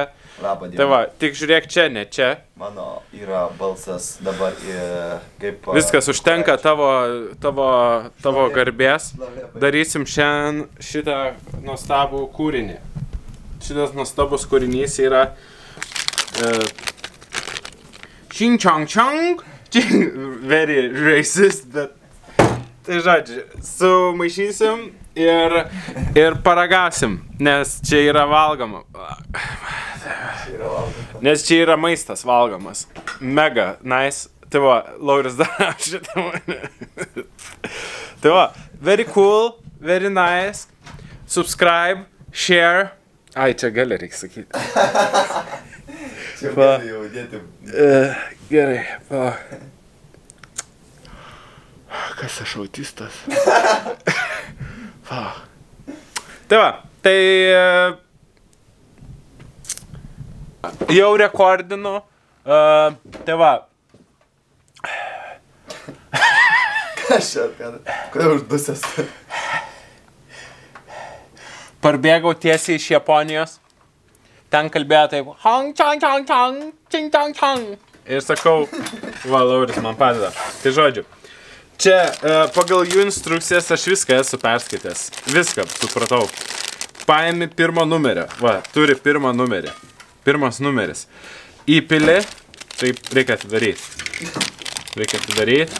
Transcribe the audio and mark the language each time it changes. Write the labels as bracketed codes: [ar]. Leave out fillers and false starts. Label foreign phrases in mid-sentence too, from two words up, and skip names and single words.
[lt] Labą dieną. Tai va, tik žiūrėk čia, ne čia. Mano yra balsas dabar kaip... Viskas užtenka tavo garbės. Darysim šiandien šitą nuostabų kūrinį. Šitas nuostabus kūrinys yra... Ching chong chong. [en] Very racist, [lt] bet... Tai žodžiu, sumaišysim ir paragasim, nes čia yra valgoma. Nes čia yra maistas valgomas. [en] Mega nice. [lt] Tai va, Lauris daro šitą mane. Tai va, [en] very cool, very nice. Subscribe, share. [lt] Ai, čia gali reikia sakyti. Čia gali jau dėti. Gerai, va. Kas aš autistas? Va. Tai va, tai... Jau rekordinu. Tai va. Kas čia? Kodėl uždusęs? Parbėgau tiesiai iš Japonijos. Ten kalbėjo taip. Hong chong chong chong, ching chong chong. Ir sakau, va, Lauris man padeda. Tai žodžiu. Čia pagal jų instrukcijas aš viską esu perskaitęs. Viską supratau. Paimi pirmo numerio. Va, turi pirmą numerį. Pirmas numeris. Įpili. Taip, reikia atidaryti. Reikia atidaryti.